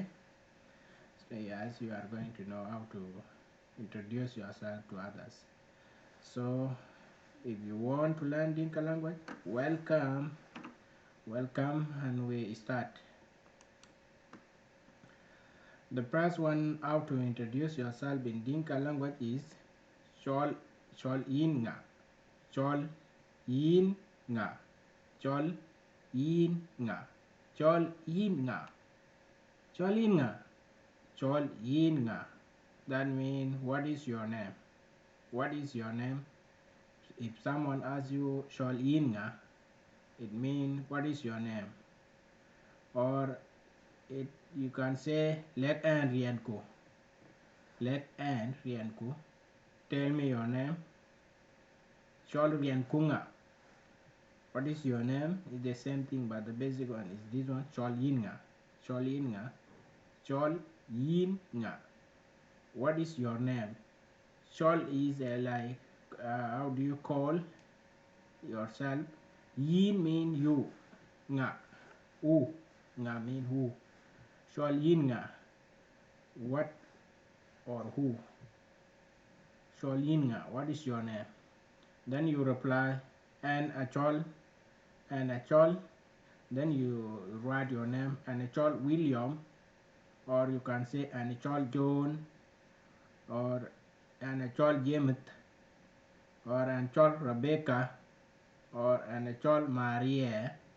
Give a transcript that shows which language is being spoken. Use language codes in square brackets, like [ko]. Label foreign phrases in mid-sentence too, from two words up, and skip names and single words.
[en] Yes, you are going to know how to introduce yourself to others. So if you want to learn Dinka language, welcome, and we start. The first one, how to introduce yourself in Dinka language is [din] chol in nga, chol in nga, [en] chol in nga, chol in nga, chol in nga, chol in nga. That means, what is your name? What is your name? If someone asks you [din] Shol Inga, [en] it means what is your name? Or you can say [din] Let An Rianku. Let An Rianku. [en] Tell me your name. [din] Shol Riankunga. [en] What is your name? It's the same thing, but the basic one is this one, [din] Shol Inga. Shol Inga. Shol Inga. [en] What is your name? Shol is like how do you call yourself? Yin mean you. [din] Nga. U. [en] Nga mean who. [din] Shol yin nga. [en] What or who. [din] Shol yin nga. [en] What is your name? Then you reply and achol and achol. Then you write your name and achol William, or you can say and achol John, or and achol James, or and achol Rebecca, or and achol Maria.